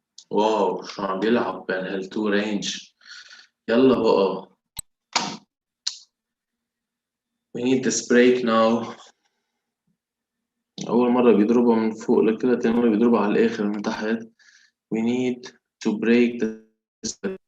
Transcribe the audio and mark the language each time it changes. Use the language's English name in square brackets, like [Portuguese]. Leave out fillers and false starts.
[Arabic] واو شو عم بيلعب بين هالتو رينج. يلا بقى [English] we need this break now. [Arabic] أول مرة بيضربها من فوق لكده، تاني مرة بيضربها على الآخر من تحت. [English] we need to break this.